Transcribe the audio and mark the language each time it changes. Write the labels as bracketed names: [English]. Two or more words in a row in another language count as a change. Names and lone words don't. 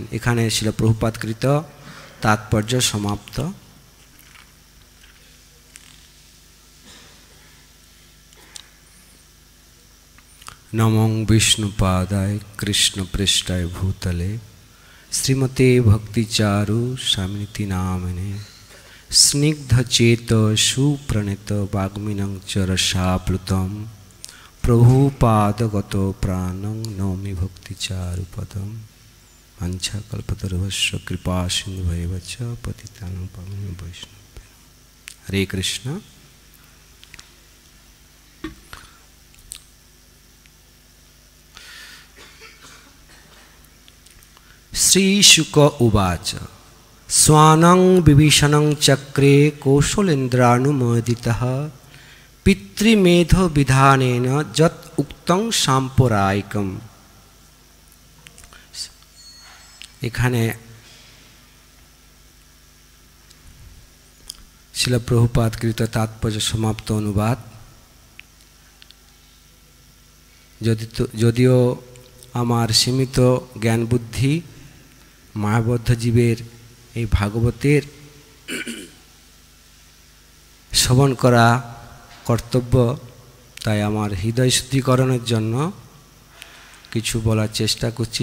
[Bangla] এখানে শিল প্রভুপাদকৃত তাৎপর্য সমাপ্ত। [Sanskrit] নমঃ বিষ্ণুপাদায় কৃষ্ণপৃষ্ঠায় ভূতলে শ্রীমতে ভক্তিচারু স্বামিনিতি নামিনে স্নিগ্ধচেত সুপ্রণীত বাগ্মিনং চ রসাপ্লুতম প্রভুপাদগত প্রাণং নৌমি ভক্তিচারুপদম। বাঞ্ছাকল্পতরুভ্যশ্চ কৃপা সিন্ধুভৈব চ পতিতানাং পাবনেভ্যো বৈষ্ণবেভ্যো। হরে কৃষ্ণ। শ্রীশুক উবাচ स्वानं विभीषणं चक्रे कौशलेन्द्रानुमोदितः पितृमेधो विधानेन यत् उक्तं साम्प्रदायिकम्। [Bangla] এখানে শিল প্রভুপাদকৃত তাৎপর্য সমাপ্ত অনুবাদ। যদিও আমার সীমিত জ্ঞান বুদ্ধি মায়াবদ্ধ জীবের এই ভাগবতের শ্রবণ করা কর্তব্য, তাই আমার হৃদয় শুদ্ধিকরণের জন্য কিছু বলার চেষ্টা করছি।